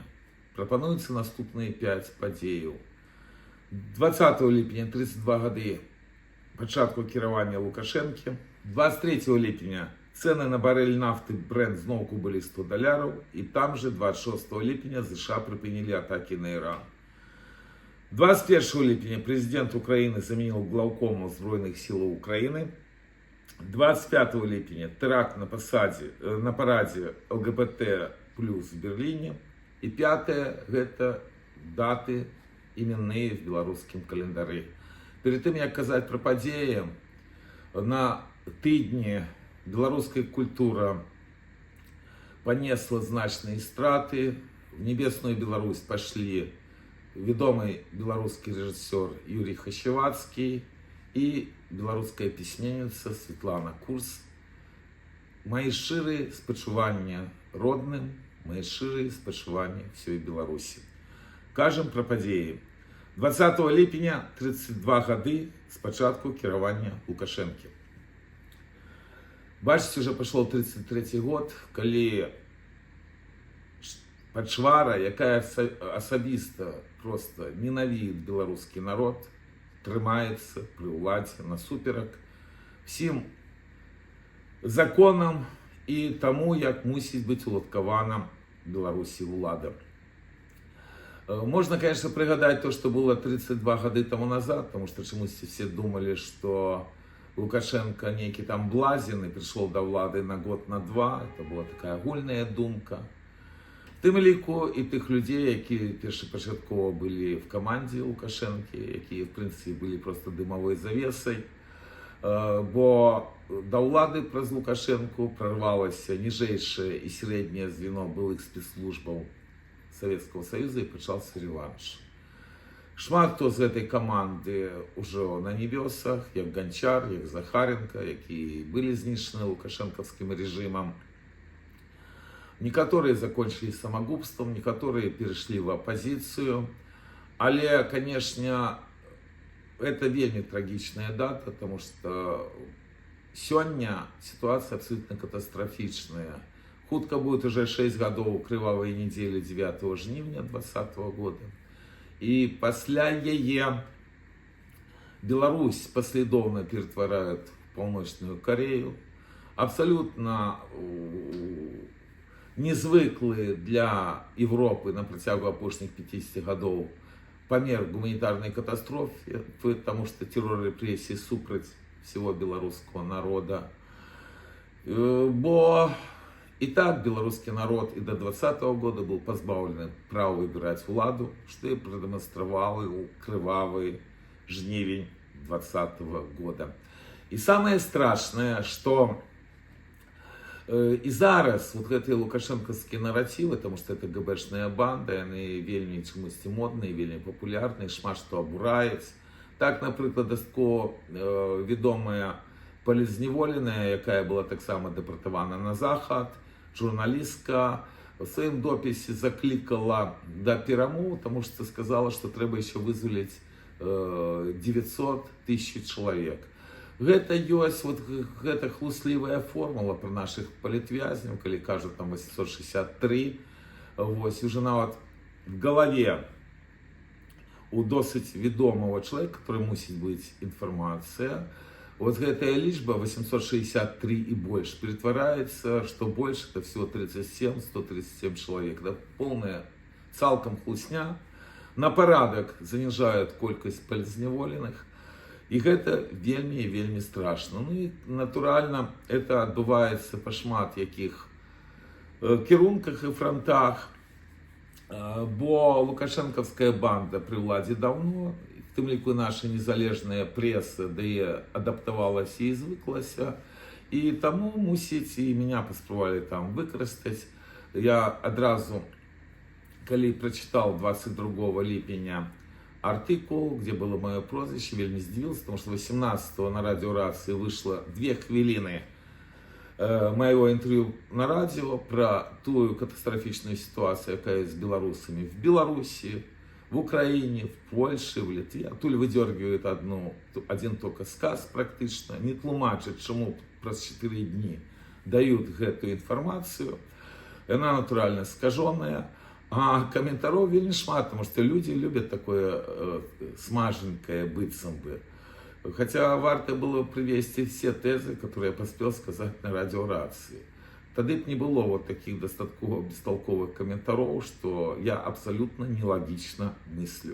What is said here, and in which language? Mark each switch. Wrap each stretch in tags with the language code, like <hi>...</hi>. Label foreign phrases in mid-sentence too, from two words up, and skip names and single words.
<be>Прапануюцца наступныя 5 падзеяў. 20 ліпеня 32 гады пачатку кіравання Лукашэнкі. 23 ліпеня цены на барель нафты Brent зноўку былі $100, і там же 26 ліпеня США прыпынілі атакі на Іран.</be> <ru>21 ліпеня президент Украины заменил главкома Узброеных сил Украины. 25 ліпеня теракт на параде ЛГБТ плюс в Берлине. И 5 это даты именные в белорусском календаре. Перед тем,</ru> <be>як казаць пра падзеі, на тыдні беларуская культура понесла значные страты.</be> <ru>В небесную Беларусь пошли ведомый белорусский режиссер Юрий Хащевацкий и белорусская письменница Светлана Курс.</ru> <be>Мои шчырыя спачуванні родным, мои шчырыя спачуванні всей Беларусі. Кажем пра падзеі. 20 ліпеня 32 гады с пачатку кіравання Лукашэнкі. Бачыце,</be> <ru>уже пошел 33 год,</ru> <be>калі Пачвара, якая асабіста</be> <ru>просто ненавидит</ru> <be>беларускі народ, трымаецца пры ўладзе насуперак всім законам і таму, як мусіць быць уладкавана Беларусі ўлада.</be> <ru>Можно, конечно, пригадать то, что было 32 гады тому назад, потому что чомусь все думали, что Лукашенко некий там блазен и пришел до влады на год, на два. Это была такая агульная думка.</ru> <be>Тым ліку і тых людзей, якія першапачаткова былі в камандзе Лукашэнкі, якія, в прынцыпе, былі просто дымавой завесай, бо да ўлады праз Лукашэнку прорвалася ніжэйшае і сярэдняе звено былых спецслужбаў Советского Союза і пачаўся реванш. Шмат хто з гэтай каманды ўжо на небёсах, як Ганчар, як Захаренко, якія былі знішчаны лукашэнкаўскім рэжымам.</be> <ru>Некоторые закончили самогубством, некоторые перешли в оппозицию. Але, конечно, это вельмі трагичная дата, потому что сегодня ситуация абсолютно катастрофичная. Хутка будет уже 6 годов кровавой недели 9 жнівня 2020 года. И после яе Беларусь последовно перетворяет в Полночную Корею.</ru> <be>Абсолютно незвыклы для Европы на працягу апошніх 50 гадоў памер гуманітарнай катастрофы,</be> <ru>потому что террор репрессий супраць всего белорусского народа. Бо и так белорусский народ и до 2020 года был позбавлен права выбирать владу, что и продемонстрировал кровавый жнивень 2020 года. И самое страшное, что и зараз вот</ru> <be>гэтыя лукашэнкаўскія</be> <ru>наративы, потому что это ГБшная банда,</ru> <be>яны вельмі чамусьці модныя, вельмі папулярныя, шмат што абураюць. Так, напрыклад, дастаткова вядомая палізневоленая, якая была таксама дэпартавана на захад, журналістка, у сваім допісе заклікала да перамоў,</be> <ru>потому что сказала, что</ru> <be>трэба еще вызваліць 900 тысяч чалавек. Гэта ёсць вот гэта хлуслівая формула про наших палітвязняў, калі кажут там 863, вось уже нават в голове у досыць вядомого человека, который мусіць быць информация, вот гэтая лічба 863 и больше перетваряется,</be> <ru>что больше это всего 137 человек. Да, полная цалкам хлусня, на парадак занижают колькасць палізневоленых. И это вельмі и вельмі страшно.</ru> <be>Ну и натурально это адбываецца па шмат якіх кірунках и фронтах, бо лукашэнкаўская банда при ўладзе давно, в тым ліку наша незалежная пресса, да и адаптавалася и звыклася, и таму мусіць и меня паспрабавалі там выкарыстаць.</be> <ru>Я адразу, калі прочитал 22 ліпеня артикул, где было мое прозвище,</ru> <be>вельмі здзівіўся,</be> <ru>потому что 18-го на радиорации вышло 2 хвилины моего интервью на радио про ту катастрофичную ситуацию, якая с белорусами в Беларуси, в Украине, в Польше, в Литве. Оттуль выдергивают один только сказ практично, не тлумачат, чему праз 4 дни дают эту информацию. Она натурально скаженная. А комментаров</ru> <be>вельмі шмат,</be> <ru>потому что люди любят такое смаженькое быццам бы. Хотя варто было привести все тезы, которые я поспел сказать на радиорации. Тогда б не было вот таких достатково бестолковых комментариев, что я абсолютно нелогично мыслю.</ru>